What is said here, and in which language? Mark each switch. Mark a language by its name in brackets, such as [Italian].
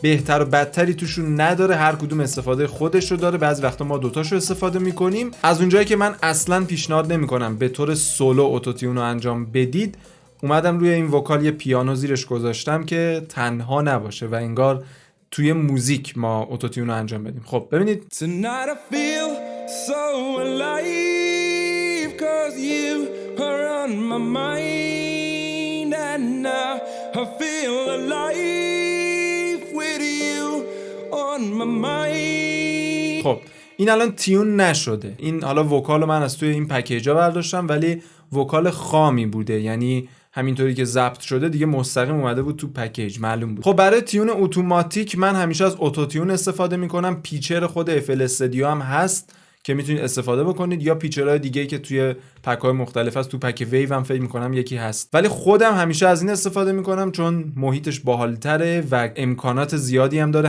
[Persian] بهتر و بدتری توشون نداره، هر کدوم استفاده خودشو داره. بعضی وقتا ما دوتاشو استفاده میکنیم. از اونجایی که من اصلا پیشنهاد نمیکنم به طور سولو اوتو تیون رو انجام بدید، اومدم روی این وکال یه پیانو زیرش گذاشتم که تنها نباشه و انگار توی موزیک ما اوتوتیون رو انجام بدیم. خب ببینید. [English] Tonight I feel so alive 'cause you are on my mind and now I feel alive with you on my mind. [Persian] خب این الان تیون نشده. این حالا وکالو من از توی این پکیجا برداشتم ولی وکال خامی بوده، یعنی همینطوری که ضبط شده دیگه مستقیم اومده بود تو پکیج، معلوم بود. خب برای تیون اتوماتیک من همیشه از اوتوتیون استفاده میکنم. پیچر خود FL استودیو هم هست که میتونید استفاده بکنید، یا پیچرهای دیگه‌ای که توی پک‌های مختلف هست. تو پک ویو هم فکر میکنم یکی هست، ولی خودم همیشه از این استفاده میکنم چون محیطش باحال‌تره و امکانات زیادی هم داره.